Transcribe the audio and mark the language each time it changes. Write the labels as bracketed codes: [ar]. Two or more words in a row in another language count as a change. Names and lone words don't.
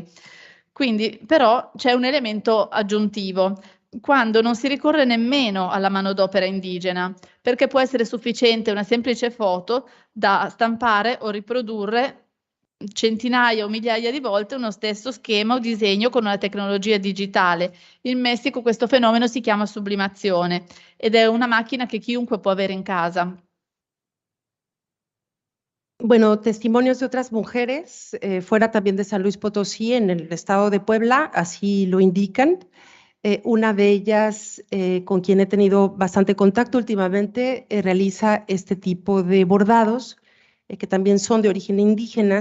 [it] Quindi però c'è un elemento aggiuntivo, quando non si ricorre nemmeno alla manodopera indigena, perché può essere sufficiente una semplice foto da stampare o riprodurre centinaia o migliaia di volte uno stesso schema o disegno con una tecnologia digitale. In Messico questo fenomeno si chiama sublimazione ed è una macchina che chiunque può avere in casa. [es] Bueno, testimonios de otras mujeres, fuera también de San Luis Potosí, en el estado de Puebla, así lo indican. Una de ellas, con quien he tenido bastante contacto últimamente, realiza este tipo de bordados, que también son de origen indígena.